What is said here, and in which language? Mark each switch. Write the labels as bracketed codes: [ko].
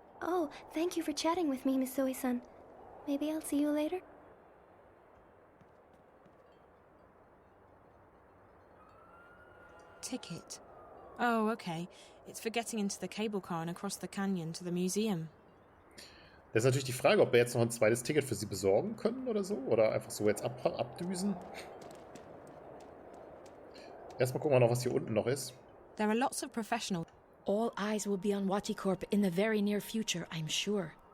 [en] Oh, thank you for chatting with me, Miss Zoe-san. Maybe I'll see you later? Ticket. Oh, okay. It's for getting into the cable car and across the canyon to the museum. [de] Das ist natürlich die Frage, ob wir jetzt noch ein zweites Ticket für sie besorgen können oder so. Oder einfach so jetzt abdüsen. Erstmal gucken wir noch, was hier unten noch ist. [en] There are lots of professional. All eyes will be on Wati Corp in the very near future, I'm sure.